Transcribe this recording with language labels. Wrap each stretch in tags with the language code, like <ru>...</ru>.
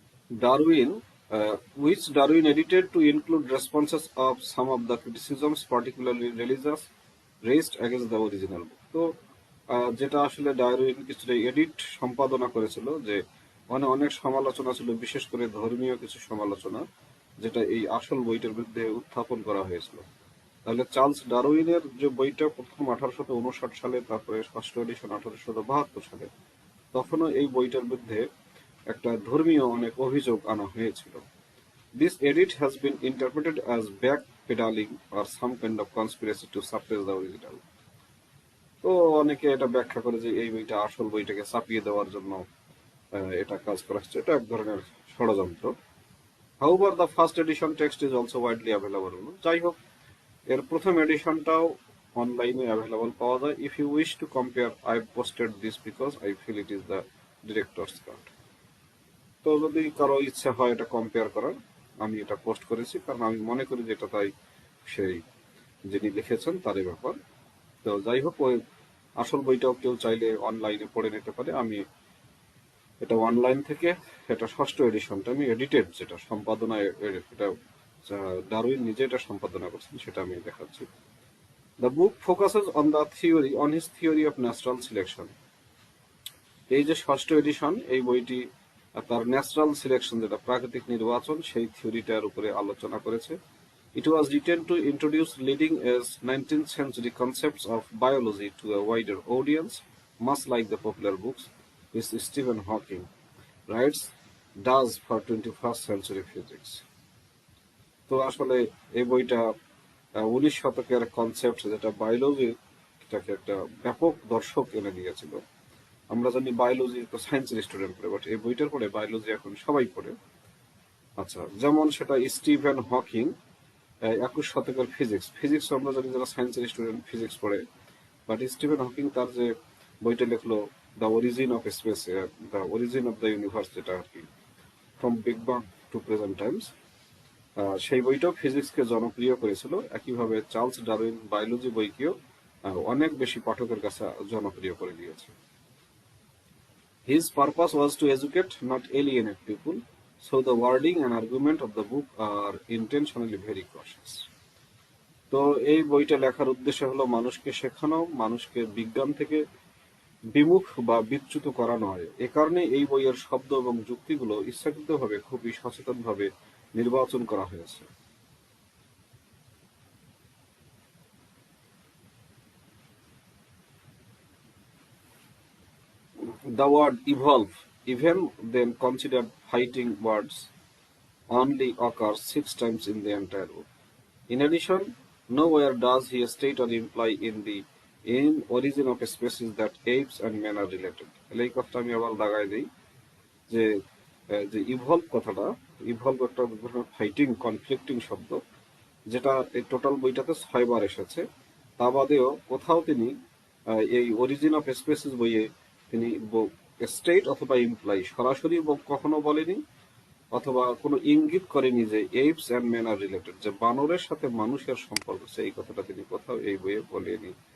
<en>Darwin, which Darwin edited to include responses of some of the criticisms, particularly religious, raised against the original book.</en> <bn>তো যেটা আসলে Darwin কিছুটা edit সম্পাদনা করেছিল, যে মানে অনেক সমালোচনা ছিল, বিশেষ করে ধর্মীয় কিছু সমালোচনা, যেটা এই আসল বইটার বিরুদ্ধে উত্থাপন করা হয়েছিল। তাহলে চার্লস ডারউইনের যে বইটা প্রথম 1859 সালে, তারপরে 6ষ্ঠ এডিশন 1872 সালে, তখনও এই বইটার বিরুদ্ধে একটা ধর্মীয় অনেক অভিযোগ আনা হয়েছিল।</bn> <en>This edit has been interpreted as backpedaling or some kind of conspiracy to suppress the original.</en> <bn>তো অনেকে এটা ব্যাখ্যা করে যে এই বইটা আসল বইটাকে চাপিয়ে দেওয়ার জন্য এটা কাজ করা হচ্ছে, এটা এক ধরনের ষড়যন্ত্র।</bn> <en>However, the first edition text is also widely available.</en> <bn>যাই হোক, এর প্রথম এডিশনটাও অনলাইনে অ্যাভেলেবল পাওয়া যায়।</bn> <en>If you wish to compare, I've posted this because I feel it is the director's cut.</en> <bn>তো যদি কারো ইচ্ছা হয় এটা কম্পেয়ার করার, আমি এটা পোস্ট করেছি, কারণ আমি মনে করি যে এটা তাই সেই যিনি লিখেছেন তারই ব্যাপার। তো যাই হোক, ওই আসল বইটাও কেউ চাইলে অনলাইনে পড়ে নিতে পারে। আমি এটা অনলাইন থেকে, এটা 6ষ্ঠ এডিশনটা আমি এডিটেড, যেটা সম্পাদনা, এটা ডারউইন নিজে এটা সম্পাদনা করছেন, সেটা আমি দেখাচ্ছি।</bn> <en>The book focuses on the theory, on his theory of natural selection.</en> <bn>এই যে 6ষ্ঠ এডিশন, এই বইটি আর তার ন্যাচারাল সিলেকশন, যেটা প্রাকৃতিক নির্বাচন, সেই থিওরিটার উপরে আলোচনা করেছে।</bn> <en>It was written to introduce leading edge 19th century concepts of biology to a wider audience, much like the popular books which Stephen Hawking writes does for 21st century physics.</en> <bn>তো আসলে এই বইটা 19 শতকের কনসেপ্ট, যেটা বায়োলজিটাকে একটা ব্যাপক দর্শক এনে দিয়েছিল। আমরা জানি বায়োলজি তো সায়েন্সের স্টুডেন্ট পড়ে, বাট এই বইটার পড়ে বায়োলজি এখন সবাই পড়ে। আচ্ছা, যেমন সেটা স্টিফেন হকিং 21 শতকের ফিজিক্স আমরা জানি যারা সায়েন্সের স্টুডেন্ট ফিজিক্স পড়ে, বাট স্টিফেন হকিং তার যে বইটা লিখলো the origin of speech, the origin of the universe, যেটা আর কি</bn> <en>from big bang to present times,</en> <bn>সেই বইটাও ফিজিক্সকে জনপ্রিয় করেছিল। একইভাবে চার্লস ডারউইন বায়োলজি বইকেও অনেক বেশি পাঠকের কাছে জনপ্রিয় করে দিয়েছে।</bn> <en>His purpose was to educate, not alienate people, so the wording and argument of the book are intentionally very cautious.</en> <bn>তো এই বইটা লেখার উদ্দেশ্য হলো মানুষকে শেখানো, মানুষকে বিজ্ঞান থেকে বিমুখ বা বিচ্যুত করা নয়। এ কারণে এই বইয়ের শব্দ এবং যুক্তিগুলো ইচ্ছাকৃতভাবে খুবই সচেতনভাবে নির্বাচন করা হয়েছে।</bn> <en>The word evolve, even then considered fighting words, only occurs 6 times in the entire book. In addition, nowhere does he state or imply in origin of a species that apes and men are related.</en> <bn>এই কথাটা আমি আবার লাগাই দিই যে evolve কথাটা, evolve একটা fighting conflicting শব্দ, যেটা এই টোটাল বইটাতে 6 বার এসেছে। তা বাদেও কোথাও তিনি এই অরিজিন অফ স্পেসিস বইয়ে তিনি স্টেট অথবা ইমপ্লাই সরাসরি কখনো বলেনি, অথবা কোনো ইঙ্গিত করেনি যে</bn> <en>apes and man are related,</en> <bn>যে বানরের সাথে মানুষের সম্পর্ক, এই কথাটা তিনি কোথাও এই বইয়ে বলেনি।</bn>